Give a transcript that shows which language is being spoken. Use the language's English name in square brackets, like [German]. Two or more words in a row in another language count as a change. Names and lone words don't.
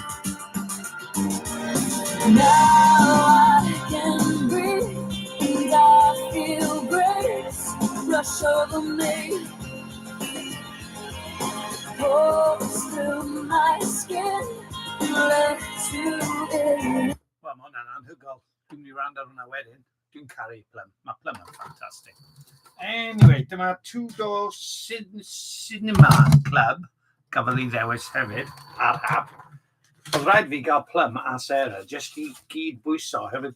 [English] Now I can breathe, I feel grace rush over me, pours through my skin, left to it. [Welsh] Wel, mae hwnna'n anhygoel. Dwi'n mynd i rando hwnna wedyn. Dwi'n caru Plum. Mae Plum yn ffantastig. Anyway, dyma Two Door Cinema Club. Gafodd ei ddewis hefyd ar app. Oedd rhaid fi gael Plum a Sarah jyst i gyd bwyso hefyd.